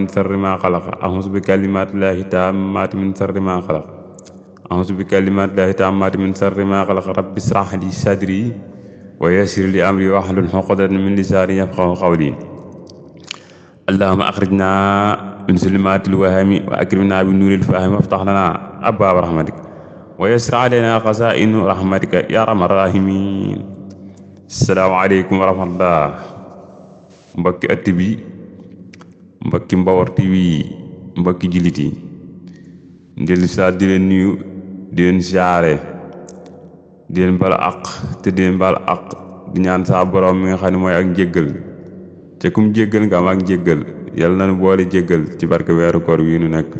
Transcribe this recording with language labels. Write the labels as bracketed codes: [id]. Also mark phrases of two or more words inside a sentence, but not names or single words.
[ar] شر ما خلق أعوذ بكلمات الله التامات من شر ما خلق أعوذ بكلمات الله التامات من شر ما خلق رب اشرح لي صدري ويسر لي أمري واحلل عقدة من لساني يفقهوا قولي اللهم أخرجنا من ظلمات الوهم وأكرمنا بنور الفهم وافتح لنا أبواب رحمتك ويسر علينا خزائن رحمتك يا أرحم الراحمين. السلام عليكم ورحمة الله [wo] mbokki ëtt bi mbokki Mbawar TV mbokki jullit yi dellu saa di leen nuyu di leen siyaare di leen bal àq te di leen bal àq di ñaan saa borom mi nga xam ne mooy ak njéggal te kum jéggal nga am ak njéggal yàlla nañu boole jéggal ci barke weeru koor wi nu nekk.